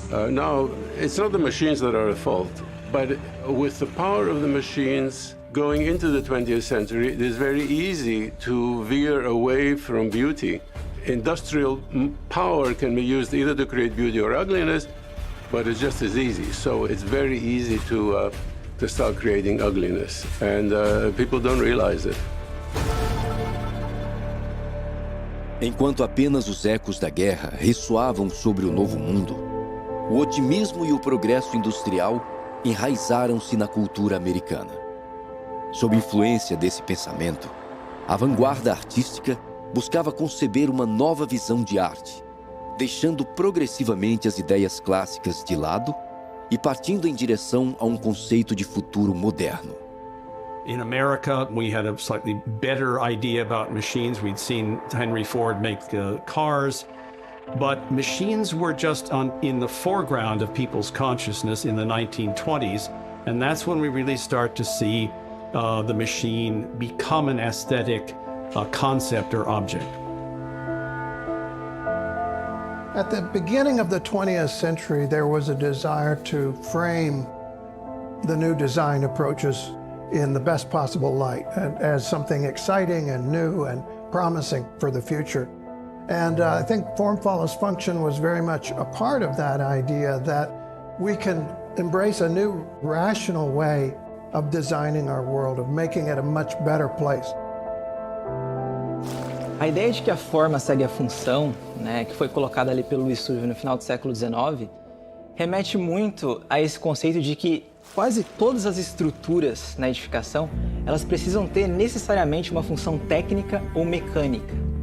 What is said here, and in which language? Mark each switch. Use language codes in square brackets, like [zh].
[en] Now, it's not the machines that are at fault, but with the power of the machines going into the 20th century, it is very easy to veer away from beauty. Industrial power can be used either to create beauty or ugliness, but it's just as easy. So it's very easy to start creating ugliness, and people don't realize it. [pt] Enquanto apenas os ecos da guerra ressoavam sobre o novo mundo, o otimismo e o progresso industrial enraizaram-se na cultura americana. Sob influência desse pensamento, a vanguarda artística buscava conceber uma nova visão de arte, deixando progressivamente as ideias clássicas de lado e partindo em direção a um conceito de futuro moderno. [en] In America, we had a slightly better idea about machines. We'd seen Henry Ford make cars, but machines were just in the foreground of people's consciousness in the 1920s, and that's when we really start to see the machine become an aesthetic concept or object. At the beginning of the 20th century, there was a desire to frame the new design approaches in the best possible light and as something exciting and new and promising for the future. And I think form follows function was very much a part of that idea that we can embrace a new rational way of designing our world, of making it a much better place. [pt] A ideia de que a forma segue a função, né, que foi colocada ali pelo Louis Survey no final do século XIX, remete muito a esse conceito de que quase todas as estruturas na edificação, elas precisam ter necessariamente uma função técnica ou mecânica.